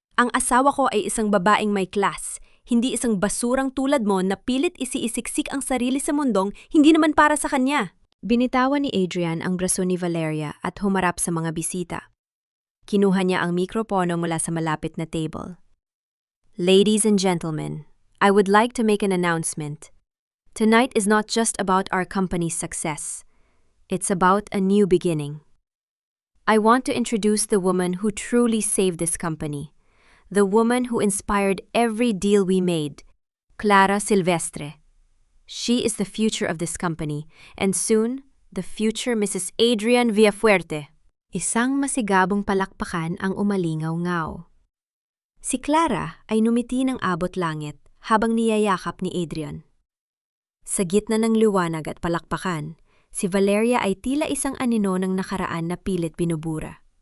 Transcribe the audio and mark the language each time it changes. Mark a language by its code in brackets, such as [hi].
[tl] Ang asawa ko ay isang babaeng may class, hindi isang basurang tulad mo na pilit isiisiksik ang sarili sa mundong hindi naman para sa kanya. Binitawan ni Adrian ang braso ni Valeria at humarap sa mga bisita. Kinuha niya ang mikropono mula sa malapit na table. [en] Ladies and gentlemen, I would like to make an announcement. Tonight is not just about our company's success. It's about a new beginning. I want to introduce the woman who truly saved this company. The woman who inspired every deal we made, Clara Silvestre. She is the future of this company, and soon, the future Mrs. Adrian Villafuerte. [tl] Isang masigabong palakpakan ang umalingaw-ngaw. Si Clara ay numiti ng abot langit habang niyayakap ni Adrian. Sa gitna ng liwanag at palakpakan, si Valeria ay tila isang anino ng nakaraan na pilit binubura.